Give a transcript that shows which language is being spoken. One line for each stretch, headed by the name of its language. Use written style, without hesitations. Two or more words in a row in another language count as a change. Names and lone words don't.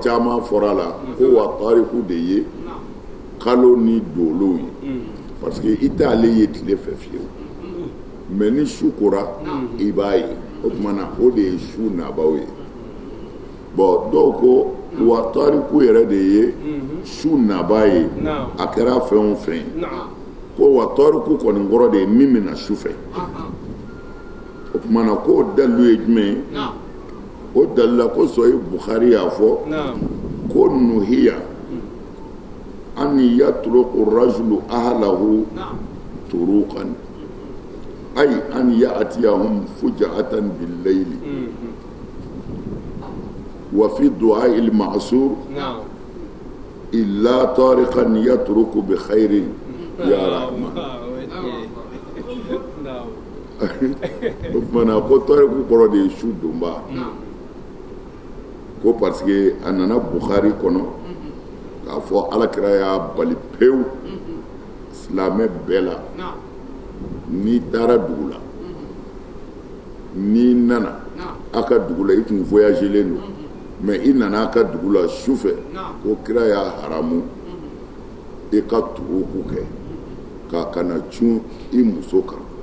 Bambara: caman fɔra a la ko wa tariku de ye kalo ni dolow ye
French: parce que
Bambara: i t'ale ye tile fɛ fiyewu mais ni su kora i b'a ye o tuma na o de ye su nabaw ye bon dɔw ko wa tariku yɛrɛ de ye su naba ye a kɛra fɛn o fɛn ye ko wa tariku kɔni kɔrɔ de ye min bɛna su fɛ o tuma na k'o dalilu ye jumɛn ye o dalila ko sɔyi Bukhari y'a fɔ ko
Arabic: نهي أن يطرق الرجل أهله طروقا أي أن يأتيهم فجأة بالليل وفي الدعاء المأثور إلا طارقا يطرق بخير يا رحمن
Bambara: mana ko tariku kɔrɔ de ye su donba ko
French: parce que
Bambara: a nana Bukhari kɔnɔ k'a fɔ alakira y'a bali pewu silamɛ bɛɛ la n'i taara dugu la n'i nana a ka dugu la i tun voyagelen don mais i nana a ka dugu la su fɛ ko kira y'a haramu i ka turuku kɛ k'a kana cun i muso kan